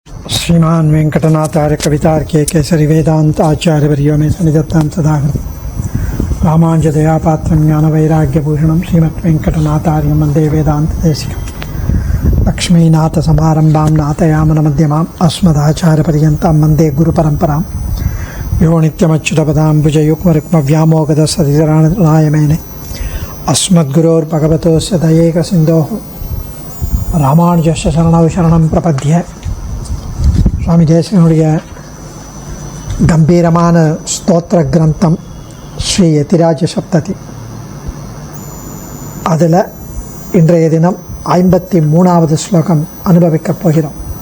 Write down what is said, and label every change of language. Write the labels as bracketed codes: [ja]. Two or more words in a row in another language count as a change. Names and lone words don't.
[sa] श्रीमान वेंकटनाथार्य कवितार्के केसरी वेदांत आचार्यवर्यो में सन्निधत्तां सदाहृत् रामानुजदयापात्रं ज्ञानवैराग्यभूषणं श्रीमद्वेंकटनाथार्यं वन्दे वेदान्तदेशिकं लक्ष्मीनाथसमारम्भां नाथयामनमध्यमाम् अस्मदाचार्यपर्यन्तां वन्दे गुरुपरम्परां यो नित्यमच्युतपदाम्बुजयुग्मरुक्मव्यामोगदसरितराणायमेने अस्मद्गुरोर्भगवतोस्य दयैकसिन्धोः रामानुजस्य शरणौ शरणं प्रपद्ये. [ta] சுவாமி தேசிகனுடைய கம்பீரமான ஸ்தோத்திர கிரந்தம் ஸ்ரீ யதிராஜ சப்ததி. அதில் இன்றைய தினம் 53வது ஸ்லோகம் அனுபவிக்கப் போகிறோம்.